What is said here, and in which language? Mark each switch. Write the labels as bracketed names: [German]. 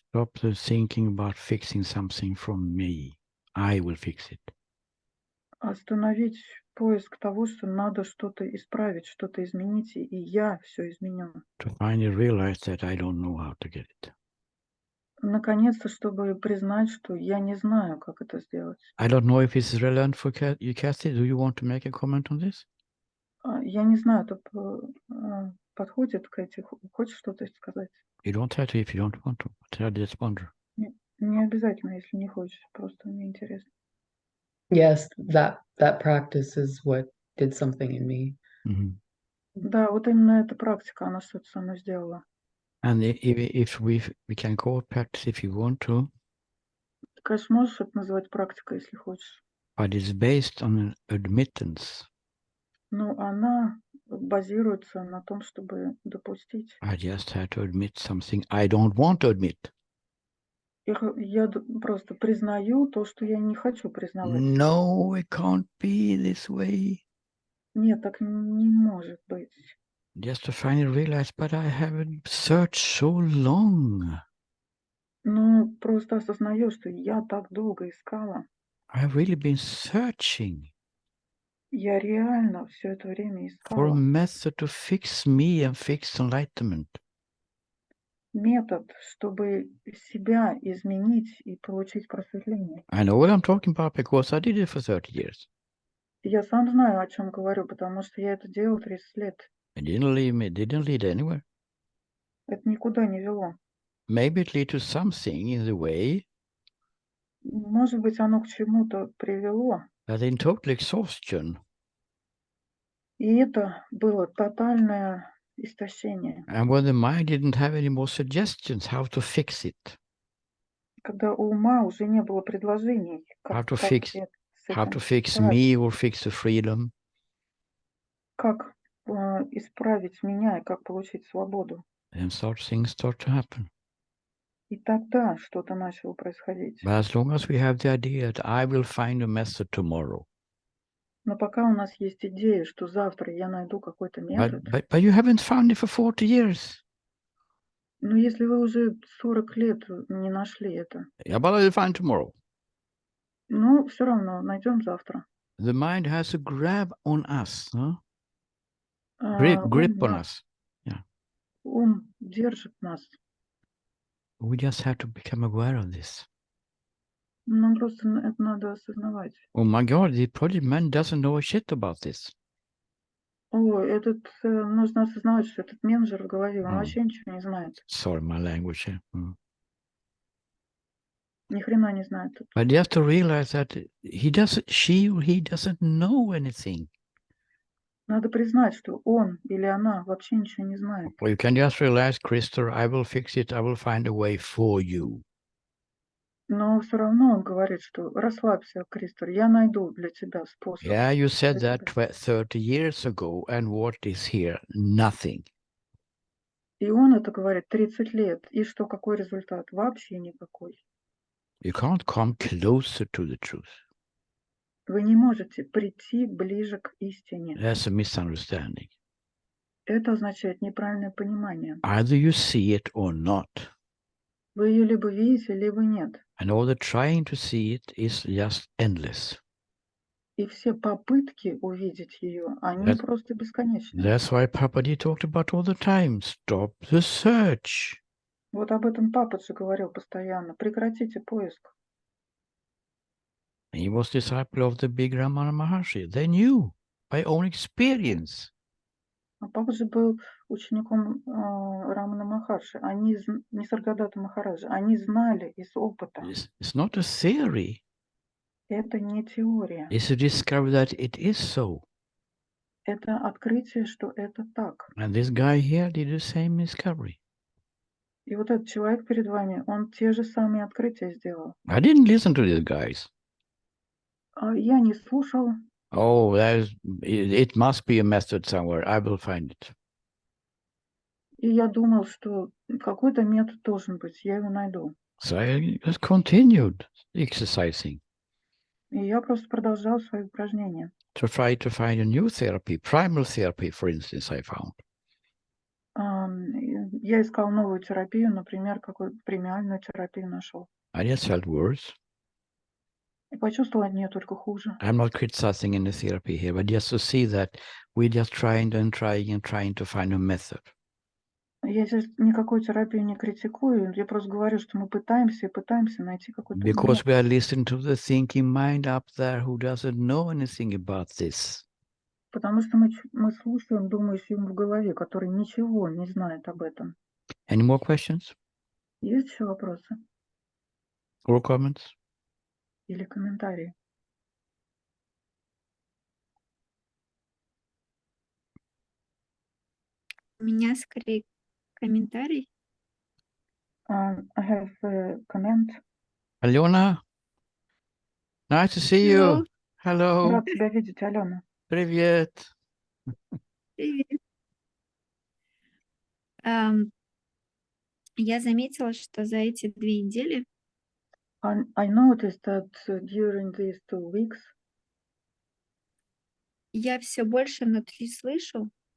[English] stop the thinking about fixing something from me. I will fix it. [Russian] остановить поиск того, что надо что-то исправить, что-то изменить, и я все изменю. [English] To finally realize that I don't know how to get it. [Russian] наконец-то, чтобы признать, что я не знаю, как это сделать. [English] I don't know if it's relevant for you, Kathy. Do you want to make a comment on this? [Russian] Я не знаю, это подходит к этим. Хочешь что-то сказать? [English] You don't have to if you don't want to. But I just wonder. [Russian] Не обязательно, если не хочешь. Просто мне интересно. [English] Yes, that practice is what did something in me. Mhm. [Russian] Да, вот именно эта практика, она что-то со мной сделала. [English] And if we can call it practice if you want to, [Russian] Ты, конечно, можешь это называть практикой, если хочешь. [English] but it's based on an admittance. [Russian] Но она базируется на том, чтобы допустить. [English] I just had to admit something I don't want to admit. [Russian] Я просто признаю то, что я не хочу признавать. [English] No, it can't be this way. [Russian] Нет, так не может быть. [English] Just to finally realize, but I haven't searched so long. [Russian] Ну, просто осознаю, что я так долго искала. [English] I've really been searching [Russian] Я реально все это время [English] for a [Russian] искала. [English] method to fix me and fix enlightenment. [Russian] Метод, чтобы себя изменить и получить просветление. [English] I know what I'm talking about because I did it for 30 years. [Russian] Я сам знаю, о чем говорю, потому что я это делал 30 лет. [English] It didn't lead me, it didn't lead anywhere. [Russian] Это никуда не вело. [English] Maybe it led to something in the way [Russian] Может быть, оно к чему-то привело. [English] that in total exhaustion, [Russian] И это было тотальное истощение. [English] and when the mind didn't have any more suggestions how to fix it, [Russian] Когда у ума уже не было предложений, [English] how to [Russian] как [English] fix, [Russian] это с [English] how [Russian] этим [English] to fix [Russian] справиться, [English] me or fix the freedom, [Russian] как исправить меня и как получить свободу. [English] then things start to happen. [Russian] И тогда что-то начало происходить. [English] But as long as we have the idea that I will find a method tomorrow, [Russian] Но пока у нас есть идея, что завтра я найду какой-то метод, [English] but you haven't found it for 40 years. [Russian] но если вы уже 40 лет не нашли это, [English] Yeah, but I'll find tomorrow. [Russian] ну, все равно найдем завтра. [English] The mind has a grab on us, huh? [Russian] Ум [English] Grip on us. [Russian] ум держит нас. [English] We just have to become aware of this. [Russian] Нам просто это надо осознавать. [English] Oh my God, the project man doesn't know a shit about this. [Russian] Нужно осознавать, что этот менеджер в голове, он Mm. вообще ничего не знает. [English] Sorry, my language here. [Russian] Ни хрена не знает. [English] But you have to realize that she or he doesn't know anything. [Russian] Надо признать, что он или она вообще ничего не знает. [English] Or you can just realize, Christopher, I will fix it. I will find a way for you. [Russian] Но все равно он говорит, что расслабься, Кристор, я найду для тебя способ. [English] Yeah, you said [Russian] для [English] that [Russian] тебя. [English] 30 years ago, and what is here? Nothing. [Russian] И он это говорит 30 лет. И что, какой результат? Вообще никакой. [English] You can't come closer to the truth. [Russian] Вы не можете прийти ближе к истине. [English] That's a misunderstanding. [Russian] Это означает неправильное понимание. [English] Either you see it or not. [Russian] Вы ее либо видите, либо нет. [English] And all the trying to see it is just endless. [Russian] И все попытки увидеть ее, они просто бесконечны. [English] That's why Papaji talked about all the time. Stop the search. [Russian] Вот об этом Пападжи говорил постоянно. Прекратите поиск. [English] He was disciple of the big Ramana Maharshi. They knew by own experience. [Russian] А Пападжи был учеником Рамана Махарши. Нисаргадата Махараджа. Они знали из опыта. [English] It's not a theory. [Russian] Это не теория. [English] It's to discover that it is so. [Russian] Это открытие, что это так. [English] And this guy here did the same discovery. [Russian] И вот этот человек перед вами, он те же самые открытия сделал. [English] I didn't listen to these guys. [Russian] Я не слушал. [English] Oh, it must be a method somewhere. I will find it. [Russian] И я думал, что какой-то метод должен быть. Я его найду. [English] So I just continued exercising. [Russian] И я просто продолжал свои упражнения. [English] To try to find a new therapy, primal therapy, for instance, I found. [Russian] Я искал новую терапию, например, какую-то премиальную терапию нашел. [English] I just felt worse. [Russian] И почувствовал от нее только хуже. [English] I'm not criticizing any therapy here, but just to see that we're just trying and trying and trying to find a method. [Russian] Я здесь никакой терапию не критикую, я просто говорю, что мы пытаемся и пытаемся найти какой-то [English] Because we are listening to the thinking mind up there who doesn't know anything about this. [Russian] Потому что мы слушаем думающим в голове, который ничего не знает об этом. [English] Any more questions [Russian] Есть еще вопросы [English] or comments? [Russian] или комментарии? У меня скорее комментарий. [English] I have a comment. Alona, nice to see Hello. you. Hello. [Russian] Рад тебя видеть, Алена. Привет. Привет. Я заметила, что за эти 2 недели [English] I noticed that during these 2 weeks [Russian] я все больше внутри слышу,